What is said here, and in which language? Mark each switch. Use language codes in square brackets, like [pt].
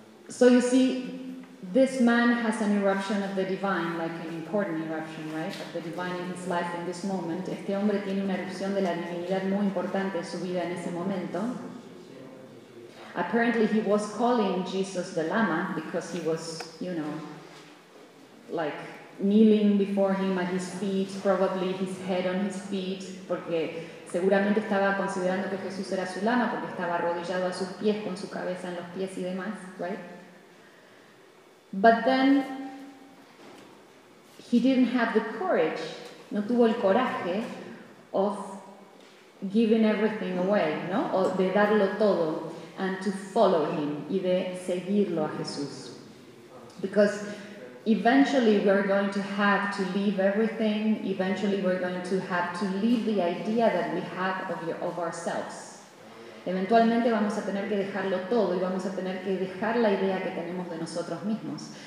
[en] So you see, This man has an eruption of the divine, like an important eruption, right? Of the divine in his life in this moment. [es] Este hombre tiene una erupción de la divinidad muy importante en su vida en ese momento. [en] Apparently he was calling Jesus the Lama because he was, you know, like kneeling before him at his feet, probably his head on his feet, [es] porque seguramente estaba considerando que Jesús era su Lama porque estaba arrodillado a sus pies con su cabeza en los pies y demás, [en] right? But then he didn't have the courage, [es] no tuvo el coraje [en] of giving everything away, no? [es] O de darlo todo, [en] and to follow him, [es] y de seguirlo a Jesús. [en] Because eventually we're going to have to leave everything, eventually we're going to have to leave the idea that we have of ourselves. [es] Eventualmente vamos a tener que dejarlo todo y vamos a tener que dejar la idea que tenemos de nosotros mismos.